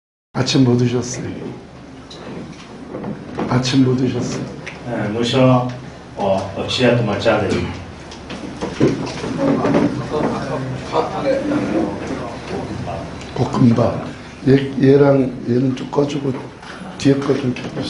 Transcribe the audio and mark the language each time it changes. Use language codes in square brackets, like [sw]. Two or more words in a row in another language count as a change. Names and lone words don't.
[ko] 아침 뭐 드셨어요? 아침 뭐 드셨어요? [zh] 我说我吃了多么家的 [ko] 볶음밥. 얘랑 얘는 좀 꺼주고 뒤에 거 좀 켜주세요.